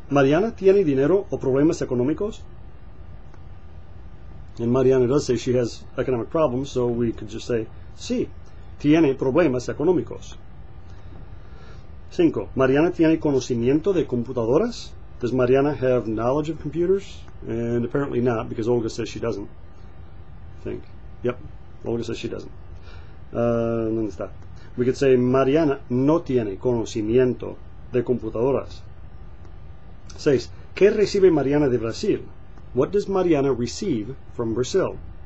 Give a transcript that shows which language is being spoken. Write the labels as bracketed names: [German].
[Spanish] ¿Mariana tiene dinero o problemas económicos? [English] And Mariana does say she has economic problems, so we could just say, [Spanish] sí, tiene problemas económicos. [English] 5. [Spanish] ¿Mariana tiene conocimiento de computadoras? [English] Does Mariana have knowledge of computers? And apparently not, because Olga says she doesn't. I think. Yep, Olga says she doesn't. [Spanish] ¿Dónde está? [English] We could say [Spanish] Mariana no tiene conocimiento de computadoras. 6. ¿Qué recibe Mariana de Brasil? [English] What does Mariana receive from Brazil?